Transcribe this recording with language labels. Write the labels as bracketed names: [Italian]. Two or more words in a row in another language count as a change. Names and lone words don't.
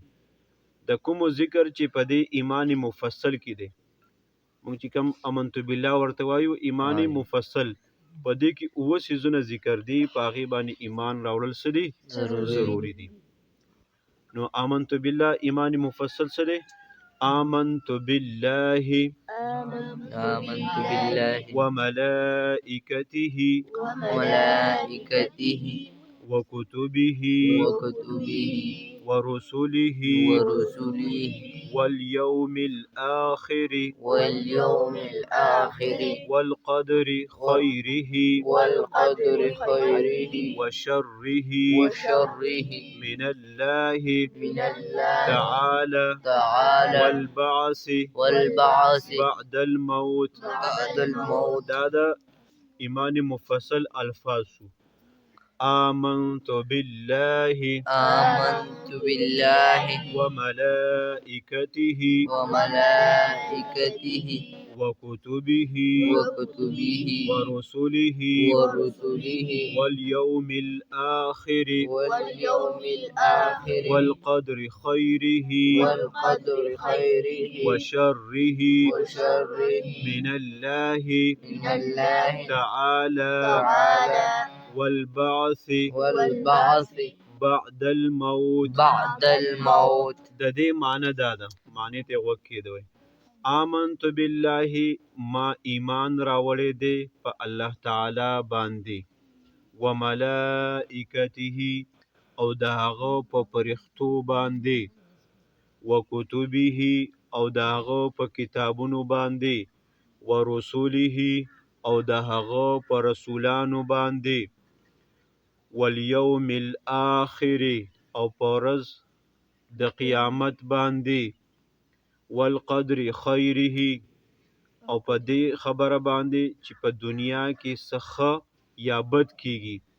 [Pashto] د کوم ذکر چې په دې ایمان مفصل کې دی، مونږ چې کوم [Arabic] امنت بالله [Pashto] ورته وایو ایمان مفصل، په دې کې اوه څیزونه ذکر دي، په هغې باندې ایمان راوړل څه دي؟ ضروري دي. نو [Arabic] آمنت بالله [Pashto] ایمان مفصل څه دی؟ [Arabic] آمنت بالله وملائکته وكتبه ورسله واليوم الآخر والقدر خيره وشره من الله تعالى والبعث بعد الموت. [Pashto] دا د ایمان مفصل الفاظ شو. [Arabic] آمنت بالله وملائكته وكتبه ورسله واليوم الآخر والقدر خيره وشره من الله تعالى والبعث بعد الموت. [Pashto] د دې معنی دا ده، معنی ته غوږ کېږدئ. [Arabic] آمنت بالله، [Pashto] ما ایمان راوړی دی په الله تعالی باندې، وملائکته، او د هغه په فرښتو باندې، وکتبه، او د هغه په کتابونو باندې، ورسوله، او د هغه په رسولانو باندې، [Arabic] والیوم الآخر، [Pashto] او په ورځ د قیامت باندې، [Arabic] والقدر خیره، [Pashto] او په دې خبره باندې چې په دنیا کې څه ښه یا بد کیږي،